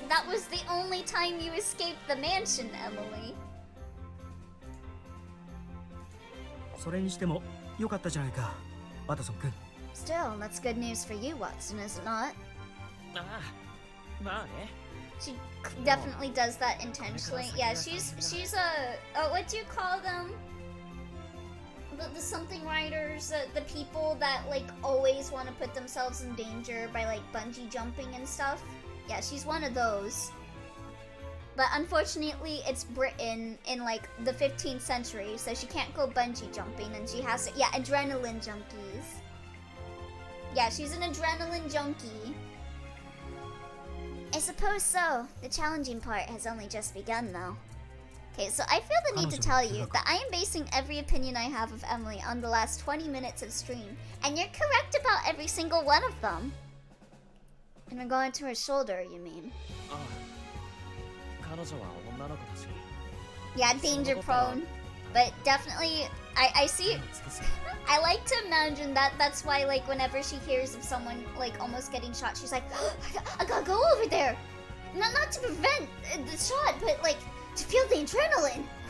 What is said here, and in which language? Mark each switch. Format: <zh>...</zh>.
<en>That was the only time you escaped the mansion, Emily.</en> <ja>それにしても良かったじゃないか、ワトソン君。</ja> <en>Still, that's good news for you, Watson, is it not?</en> <ja>ああ、まあね。</ja> <en>She definitely does that intentionally. Yeah, she's a what do you call them? The something riders, the people that like always want to put themselves in danger by like bungee jumping and stuff. Yeah, she's one of those. But unfortunately, it's Britain in like the 15th century, so she can't go bungee jumping, and she has to. Yeah, adrenaline junkies. Yeah, she's an adrenaline junkie. I suppose so. The challenging part has only just begun, though. Okay, so I feel the need to tell you that I am basing every opinion I have of Emily on the last 20 minutes of stream, and you're correct about every single one of them. In regard to her shoulder, you mean?</en> <ja>ああ、彼女は女の子だし。</ja> <en>Yeah, danger prone. But definitely, I see. I like to imagine that that's why, like, whenever she hears of someone, like, almost getting shot, she's like, I gotta go over there! Not to prevent the shot, but, like, to feel the adrenaline!</en>